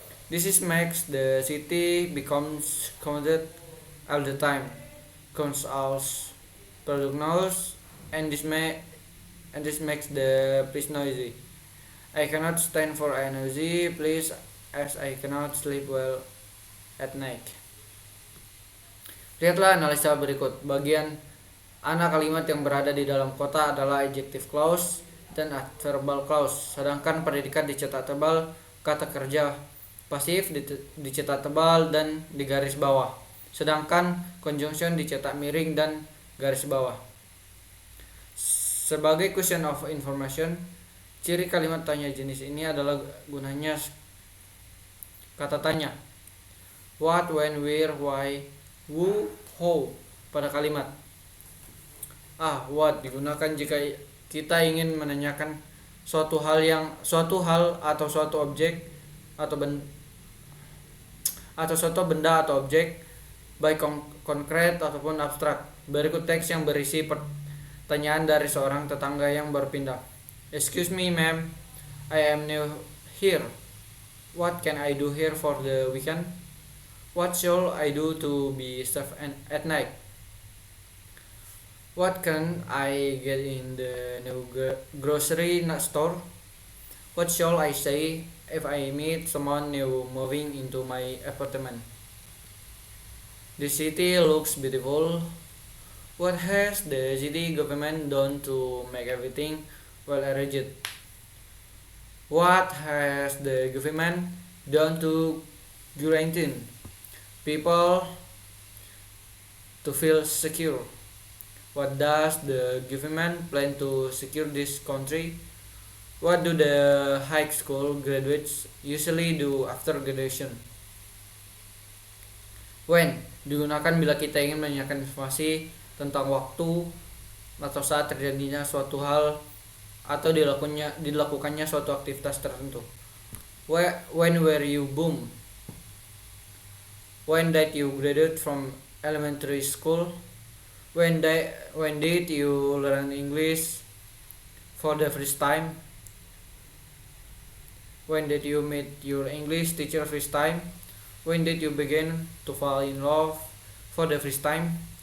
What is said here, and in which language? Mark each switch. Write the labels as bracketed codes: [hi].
[en] This makes the city becomes crowded all the time, consumes product noise, and this makes the place noisy. I cannot stand for a noisy place as I cannot sleep well at night. [id] Lihatlah analisa berikut. Bagian ana kalimat yang berada di dalam kota adalah adjective clause dan adverbial clause, sedangkan predikat dicetak tebal, kata kerja pasif dicetak tebal dan di garis bawah, sedangkan conjunction dicetak miring dan garis bawah. Sebagai [en] question of information, [id] ciri kalimat tanya jenis ini adalah gunanya kata tanya. [en] What, when, where, why, who, how [id] pada kalimat. What digunakan jika kita ingin menanyakan suatu hal atau suatu objek atau suatu benda atau objek, baik konkret ataupun abstrak. Berikut teks yang berisi pertanyaan dari seorang tetangga yang berpindah. [en] Excuse me, ma'am, I am new here. What can I do here for the weekend? What shall I do to be safe at night? What can I get in the new grocery store? What shall I say if I meet someone new moving into my apartment? The city looks beautiful. What has the city government done to make everything well arranged? What has the government done to guarantee people to feel secure? What does the government plan to secure this country? What do the high school graduates usually do after graduation? [id] When digunakan bila kita ingin menanyakan informasi tentang waktu atau saat terjadinya suatu hal atau dilakukannya suatu aktivitas tertentu. [en] When were you born? When did you graduate from elementary school? When did you learn English for the first time? When did you meet your English teacher first time? When did you begin to fall in love for the first time?